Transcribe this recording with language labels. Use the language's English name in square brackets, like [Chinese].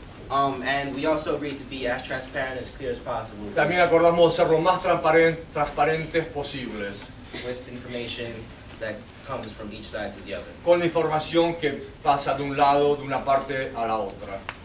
[English] And we also agreed to be as transparent, as clear as possible. [Spanish] También acordamos ser lo más transparentes posibles, [English] With information that comes from each side to the other. [Spanish] con la información que pasa de un lado, de una parte a la otra.